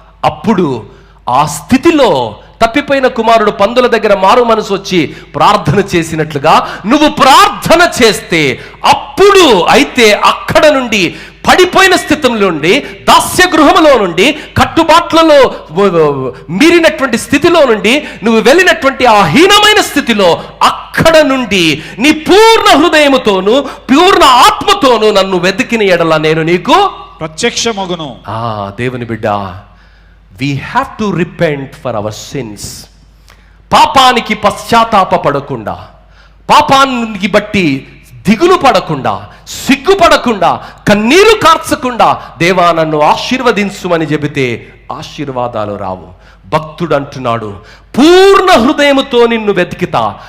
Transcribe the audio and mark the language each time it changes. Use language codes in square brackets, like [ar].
[te] అప్పుడు ఆ స్థితిలో తప్పిపోయిన కుమారుడు పందుల దగ్గర మారు మనసు వచ్చి ప్రార్థన చేసినట్లుగా నువ్వు ప్రార్థన చేస్తే, అప్పుడు అయితే అక్కడ నుండి, పడిపోయిన స్థితిలో నుండి, దాస్య గృహములో నుండి, కట్టుబాట్లలో మీరినటువంటి స్థితిలో నుండి నువ్వు వెళ్ళినటువంటి ఆ హీనమైన స్థితిలో, అక్కడ నుండి నీ పూర్ణ హృదయముతోను పూర్ణ ఆత్మతోను నన్ను వెతికిన ఎడల నేను నీకు ప్రత్యక్షమగును. దేవుని బిడ్డ, [en] we have to repent for our sins. [te] పాపానికి పశ్చాత్తాపపడకుండా, పాపానికి బట్టి దిగులు పడకుండా, సిగ్గుపడకుండా, కన్నీరు కార్చకుండా, దేవా నన్ను ఆశీర్వదించుమని చెబితే ఆశీర్వాదాలు రావు. భక్తుడు అంటున్నాడు, పూర్ణ హృదయముతో నిన్ను వెతికితా.